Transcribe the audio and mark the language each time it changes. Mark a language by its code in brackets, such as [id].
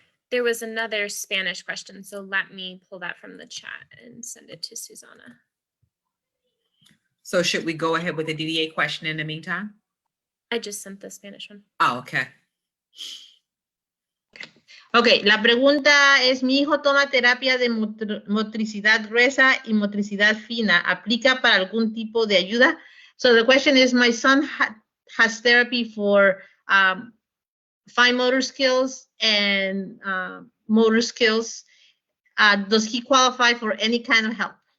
[en] There was another Spanish question, so let me pull that from the chat and send it to Susanna. So should we go ahead with the DDA question in the meantime? I just sent the Spanish one. Oh, okay. [es] Ok, la pregunta es, mi hijo toma terapia de motricidad gruesa y motricidad fina. ¿Aplica para algún tipo de ayuda? [en] So the question is, my son has therapy for fine motor skills and motor skills. Does he qualify for any kind of help?